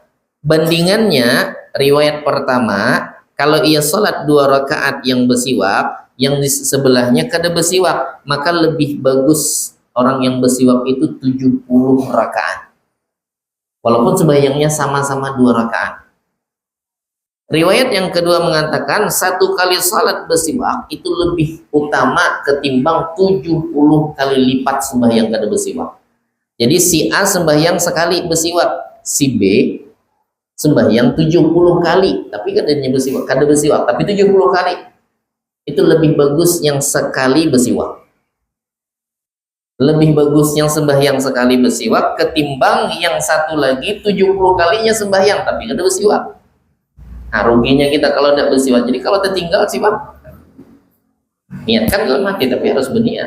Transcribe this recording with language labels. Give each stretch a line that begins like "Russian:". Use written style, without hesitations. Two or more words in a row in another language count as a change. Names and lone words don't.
Banjar: Bandingannya, riwayat pertama, kalau ia sholat 2 rakaat yang bersiwak, yang di sebelahnya kada bersiwak, maka lebih bagus orang yang bersiwak itu 70 rakaat. Walaupun sembahyangnya sama-sama 2 rakaat. Riwayat yang kedua mengatakan 1 kali salat bersiwak itu lebih utama ketimbang 70 kali lipat sembahyang kada bersiwak. Jadi si A sembahyang sekali bersiwak, si B sembahyang 70 kali, tapi kadanya bersiwak, kada bersiwak, tapi 70 kali. Itu lebih bagus yang sekali bersiwak. Lebih bagus yang sembahyang sekali bersiwak ketimbang yang satu lagi 70 kalinya sembahyang tapi kada bersiwak. Nah, ruginya kita kalau tidak bersiwak. Jadi kalau tertinggal siwak, niatkan dalam hati tapi harus berniat.